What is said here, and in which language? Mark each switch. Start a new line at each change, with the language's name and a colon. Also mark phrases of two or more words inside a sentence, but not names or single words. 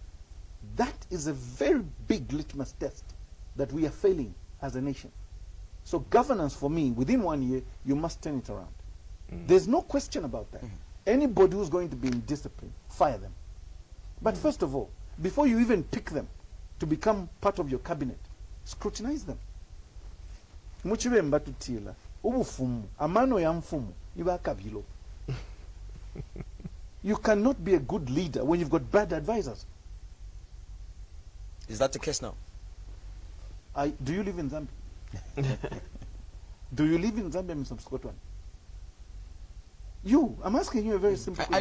English: That is a very big litmus test that we are failing as a nation. So governance, for me, within 1 year, you must turn it around. There's no question about that. Anybody who's going to be in discipline, fire them. But first of all, before you even pick them to become part of your cabinet, scrutinize them.
Bemba: Muchibemba tutila, ubufumu, amano ya mfumu, iba kabilo.
English: You cannot be a good leader when you've got bad advisors. Is that the case now? Do you live in Zambia? Do you live in Zambia, Mr. Scotland? I'm asking you a very simple question.